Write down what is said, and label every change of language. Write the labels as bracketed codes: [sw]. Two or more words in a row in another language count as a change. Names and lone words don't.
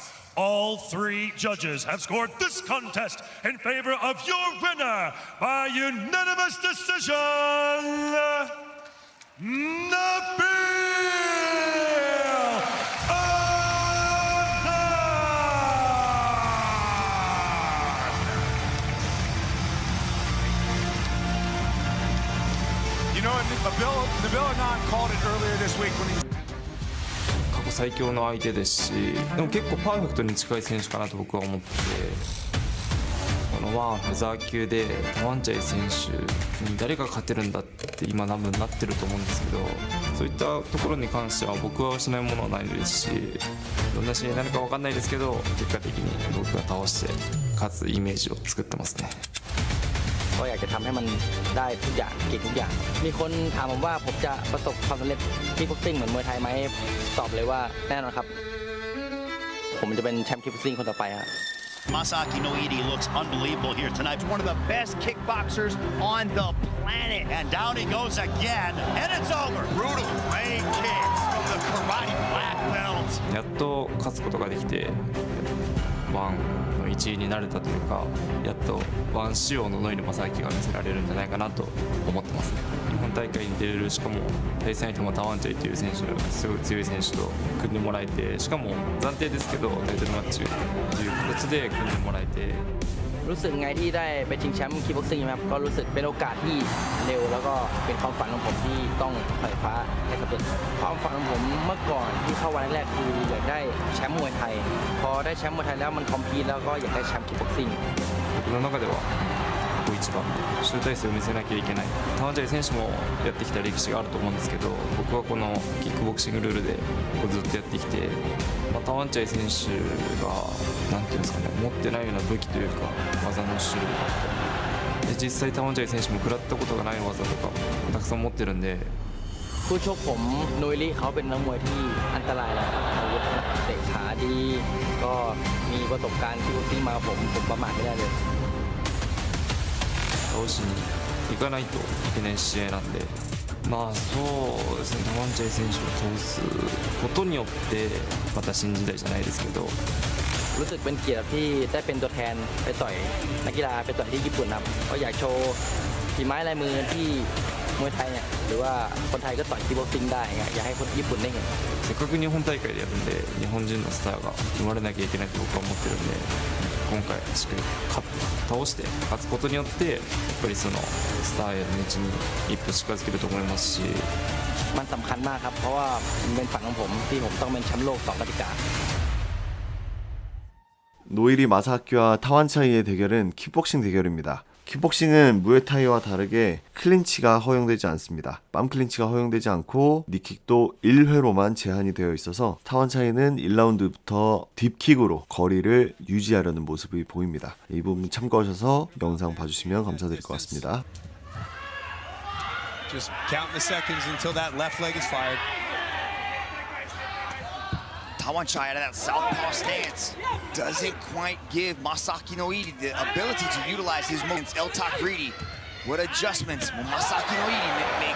[en] All 3 judges have scored this contest in favor of your winner by unanimous decision, Nabil. You know, Nabil Anand called it earlier this week when he. [ja] 過去最強の相手ですし、でも結構パーフェクトに近い選手かなと僕は思ってて、このワンフェザー級でタワンチャイ選手に誰が勝てるんだって今多分なってると思うんですけど、そういったところに関しては僕は失うものはないですし、どんな試合になるか分かんないですけど、結果的に僕が倒して勝つイメージを作ってますね。 [th] ก็อยากจะทำให้มันได้ทุกอย่างเก่งทุกอย่างมีคนถามผมว่าผมจะประสบความสำเร็จคิกบ็อกซิ่งเหมือนมวยไทยไหมตอบเลยว่าแน่นอนครับผมจะเป็นแชมป์คิกบ็อกซิ่งคนต่อไปครับ [en] Masaki Noiri looks unbelievable here tonight. One of the best kickboxers on the planet. And down he goes again. And it's over. Brutal. Great kicks. The karate black belt. [ja] やっと勝つことができて、ワンの1位になれたというか、やっとワン仕様のノイル正明が見せられるんじゃないかなと思ってますね。日本大会に出れる、しかも対戦相手もタワンチャイという選手、すごい強い選手と組んでもらえて、しかも暫定ですけどタイトルマッチという形で組んでもらえて。 [th] รู้สึกไงที่ได้ไปชิงแชมป์คิกบ็อกซิ่งครับก็รู้สึกเป็นโอกาสที่เร็วแล้วก็เป็นความฝันของผมที่ต้องไขว่คว้าให้สำเร็จความฝันของผมเมื่อก่อนที่เข้าวันแรกคืออยากได้แชมป์มวยไทยพอได้แชมป์มวยไทยแล้วมันคอมพีทแล้วก็อยากได้แชมป์คิกบ็อกซิ่ง [ja] 僕の中ではここ一番集大成を見せなきゃいけない。タワンチャイ選手もやってきた歴史があると思うんですけど、僕はこのキックボクシングルールでずっとやってきて、タワンチャイ選手がなんていうんですかね、持ってないような武器というか技の種類で、実際タワンチャイ選手も食らったことがない技とかたくさん持ってるんで。 [th] ผู้ชกผมนุยลี่เขาเป็นนักมวยที่อันตรายนะครับอาวุธเตะขาดีก็มีประสบการณ์คิกบ็อกซิ่งมาผมประมาทไม่ได้เลย [ja] 倒しに行かないといけない試合なんで、まあそうですね、タワンチャイ選手を倒すことによってまた新時代じゃないですけど、 [th] รู้สึกเป็นเกียรติที่ได้เป็นตัวแทนไปต่อยนักกีฬาไปต่อยที่ญี่ปุ่นครับก็อยากโชว์ฝีไม้ลายมือที่มวยไทยเนี่ยหรือว่าคนไทยก็ต่อยคิกบ็อกซิ่งได้อยากให้คนญี่ปุ่นได้เห็น [ja] せっかく日本大会でやるんで日本人のスターが生まれなきゃいけないと僕は思ってるんで、今回しっかり倒して勝つことによってやっぱりそのスターへの道に一歩近づけると思いますし、 [th] มันสำคัญมากครับเพราะว่ามันเป็นฝันของผมที่ผมต้องเป็นแชมป์โลก2 กติกา [ko] 노이리 마사키와 타완차이의 대결은 킥복싱 대결입니다. 킥복싱은 무에타이와 다르게 클린치가 허용되지 않습니다. 빰 클린치가 허용되지 않고 니킥도 1회로만 제한이 되어 있어서 타완차이는 1라운드부터 딥킥으로 거리를 유지하려는 모습이 보입니다. 이 부분 참고하셔서 영상 봐주시면 감사드릴 것 같습니다. [en] Just counting the seconds until that left leg is fired. Tawanchai out of that southpaw stance doesn't quite give Masaki Noiri the ability to utilize his movements. El Takriti, what adjustments will Masaki Noiri make?